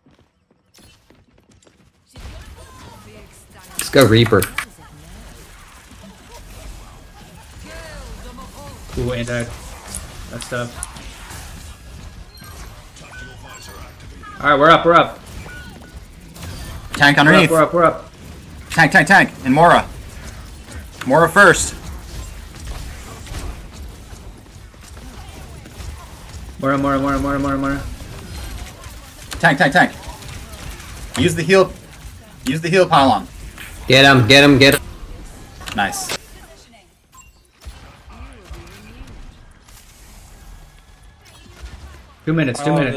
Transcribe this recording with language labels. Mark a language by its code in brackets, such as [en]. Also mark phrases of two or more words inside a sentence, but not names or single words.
[en] Let's go Reaper. Ooh, anti. That's tough. Alright, we're up, we're up. Tank We're up, underneath. we're up, we're up. Tank, tank, tank. And Mora. Mora first. Mora, Mora, Mora, Mora, Mora, Mora. Tank, tank, tank. Use the heal. Use the heal pylon. Get him, get him, get him. Nice. Two minutes, 2 minutes.